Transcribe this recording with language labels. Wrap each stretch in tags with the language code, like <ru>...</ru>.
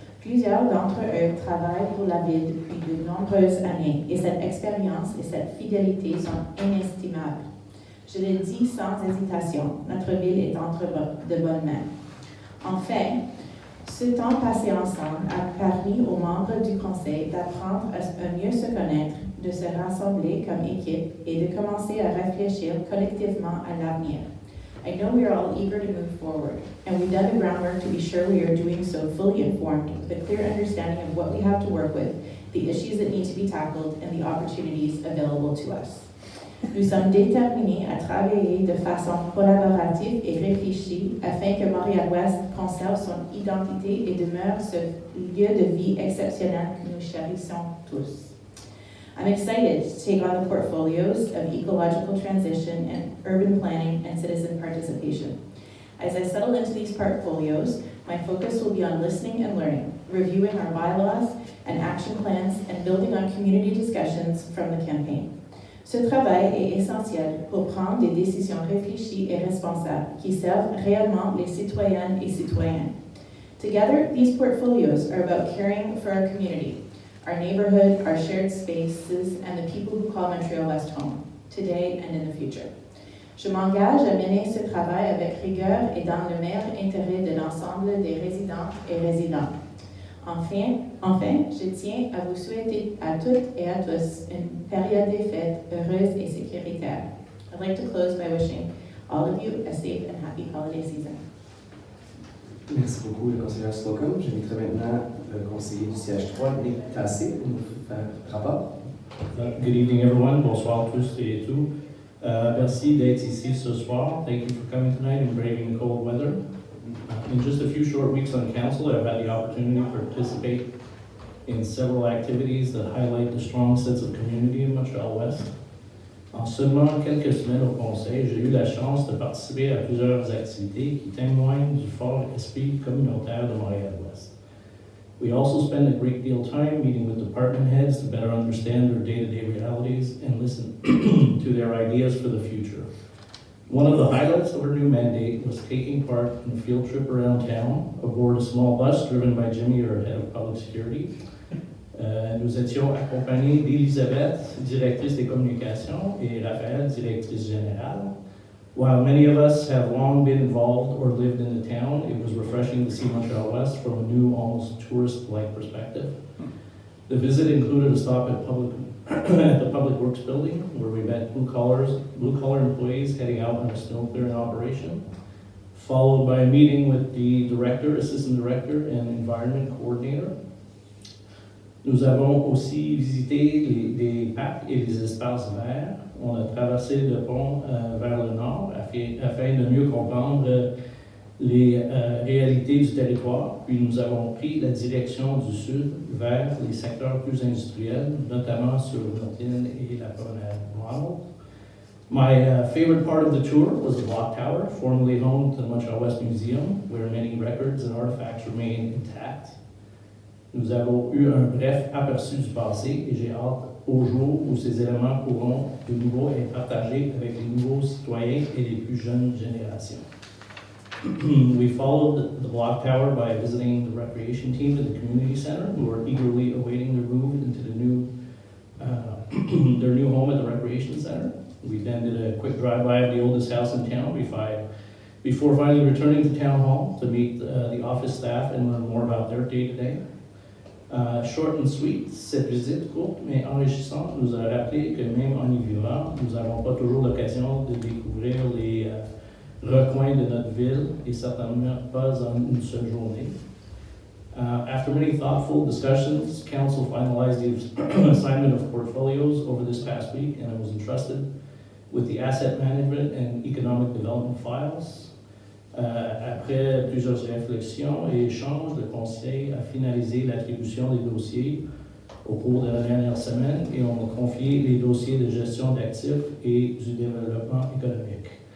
<fr>Plusieurs d'entre eux travaillent pour la ville depuis de nombreuses années et cette expérience et cette fidélité sont inestimables. Je le dis sans hésitation, notre ville est entre de bonnes mains. Enfin, ce temps passé ensemble a permis aux membres du conseil d'apprendre à mieux se connaître, de se rassembler comme équipe et de commencer à réfléchir collectivement à l'avenir.</fr> <en>I know we are all eager to move forward, and we've done the groundwork to be sure we are doing so fully informed with a clear understanding of what we have to work with, the issues that need to be tackled, and the opportunities available to us.</en> <fr>Nous sommes déterminés à travailler de façon collaborative et réfléchie afin que Montréal-Ouest conserve son identité et demeure ce lieu de vie exceptionnel que nous chérissons tous.</fr> <en>I'm excited to take on the portfolios of ecological transition and urban planning and citizen participation. As I settle into these portfolios, my focus will be on listening and learning, reviewing our bylaws and action plans, and building on community discussions from the campaign.</en> <fr>Ce travail est essentiel pour prendre des décisions réfléchies et responsables qui servent réellement les citoyennes et citoyens.</fr> <en>Together, these portfolios are about caring for our community, our neighborhood, our shared spaces, and the people who call Montréal-Ouest home, today and in the future.</en> <fr>Je m'engage à mener ce travail avec rigueur et dans le meilleur intérêt de l'ensemble des résidentes et résidents. Enfin, je tiens à vous souhaiter à toutes et à tous une période des fêtes heureuse et sécuritaire.</fr> <en>I'd like to close by wishing all of you a safe and happy holiday season.</en> <fr>Merci beaucoup, le conseiller Slocum. J'inviterai maintenant le conseiller du siège 3, Nick Tassé, pour nous faire rapport.</fr> <en>Good evening, everyone.</en> <fr>Bonsoir tous et tout. Merci d'être ici ce soir.</fr> <en>Thank you for coming tonight and braving the cold weather. In just a few short weeks on council, I've had the opportunity to participate in several activities that highlight the strong sense of community in Montréal-Ouest.</en> <fr>En seulement quelques semaines au conseil, j'ai eu la chance de participer à plusieurs activités qui témoignent du fort esprit communautaire de Montréal-Ouest.</fr> <en>We also spend a great deal of time meeting with department heads to better understand their day-to-day realities and listen to their ideas for the future. One of the highlights of our new mandate was taking part in a field trip around town aboard a small bus driven by Jimmy, our head of public security.</en> <fr>Nous étions accompagnés d'Elisabeth, directrice des communications, et Raphaël, directrice générale.</fr> <en>While many of us have long been involved or lived in the town, it was refreshing to see Montréal-Ouest from a new, almost tourist-like perspective. The visit included a stop at the Public Works Building, where we met blue-collar employees heading out on a snow clearing operation, followed by a meeting with the director, assistant director, and environment coordinator.</en> <fr>Nous avons aussi visité les parcs et les espaces verts. On a traversé le pont vers le nord afin de mieux comprendre les réalités du territoire. Puis nous avons pris la direction du sud vers les secteurs plus industriels, notamment sur Martin et la promenade Ronald.</fr> <en>My favorite part of the tour was the Block Tower, formerly home to the Montréal-Ouest Museum, where many records and artifacts remain intact.</en> <fr>Nous avons eu un bref aperçu du passé et j'ai hâte au jour où ces éléments pourront de nouveau être partagés avec les nouveaux citoyens et les plus jeunes générations.</fr> <en>We followed the Block Tower by visiting the recreation team at the community center, who are eagerly awaiting their move into the their new home at the recreation center. We then did a quick drive-by of the oldest house in town before finally returning to Town Hall to meet the office staff and learn more about their day-to-day. Short and sweet,</en> <fr>cette visite courte mais enrichissante nous a rappelé que même en y vivant, nous n'avons pas toujours l'occasion de découvrir les recoins de notre ville et certainement pas en une seule journée.</fr> <en>After many thoughtful discussions, Council finalized the assignment of portfolios over this past week, and I was entrusted with the asset management and economic development files.</en> <fr>Après plusieurs réflexions et échanges, le Conseil a finalisé l'attribution des dossiers au cours de la dernière semaine et on m'a confié les dossiers de gestion d'actifs et du développement économique.</fr>